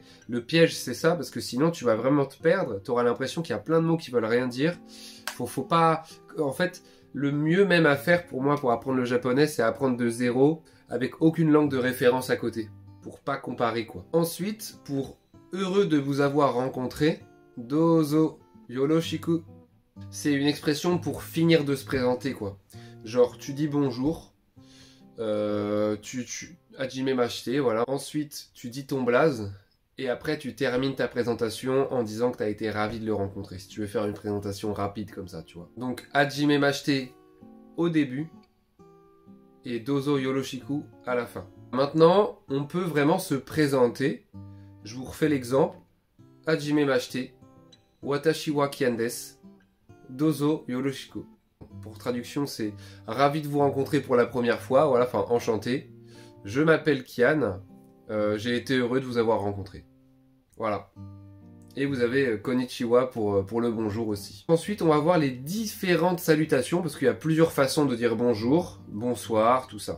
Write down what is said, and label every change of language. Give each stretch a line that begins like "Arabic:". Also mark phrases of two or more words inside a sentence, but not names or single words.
French: Le piège, c'est ça, parce que sinon, tu vas vraiment te perdre. Tu auras l'impression qu'il y a plein de mots qui veulent rien dire. Faut pas... En fait, le mieux même à faire pour moi, pour apprendre le japonais, c'est apprendre de zéro, avec aucune langue de référence à côté. Pour pas comparer, quoi. Ensuite, pour heureux de vous avoir rencontré,
Japanese: どうぞよろしく.
French: C'est une expression pour finir de se présenter, quoi. Genre, tu dis bonjour. Hajimemashite, voilà. Ensuite, tu dis ton blaze. Et après, tu termines ta présentation en disant que tu as été ravi de le rencontrer. Si tu veux faire une présentation rapide comme ça, tu vois. Donc, hajimemashite au début. Et
Japanese: どうぞよろしく
French: à la fin. Maintenant, on peut vraiment se présenter. Je vous refais l'exemple.
Japanese: はじめまして。私はKianです. どうぞよろしく.
French: Pour traduction, c'est ravi de vous rencontrer pour la première fois. Voilà, enfin, enchanté. Je m'appelle Kian. J'ai été heureux de vous avoir rencontré. Voilà. Et vous avez konnichiwa pour le bonjour aussi. Ensuite, on va voir les différentes salutations, parce qu'il y a plusieurs façons de dire bonjour, bonsoir, tout ça.